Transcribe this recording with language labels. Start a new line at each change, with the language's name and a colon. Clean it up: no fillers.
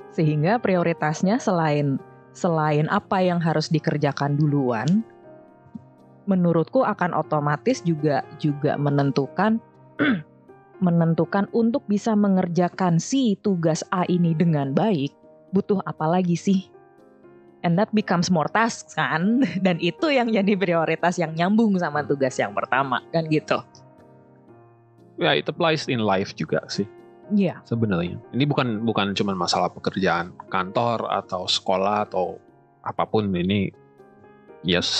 Indonesian: Sehingga prioritasnya selain apa yang harus dikerjakan duluan, menurutku akan otomatis juga menentukan untuk bisa mengerjakan si tugas A ini dengan baik, butuh apa lagi sih?
English: And that becomes more tasks kan?
Indonesian: Dan itu yang jadi prioritas yang nyambung sama tugas yang pertama kan gitu.
English: Ya, it applies in life
Indonesian: juga sih. Iya. Yeah. Sebenarnya. Ini bukan cuma masalah pekerjaan kantor atau sekolah atau apapun, ini yes.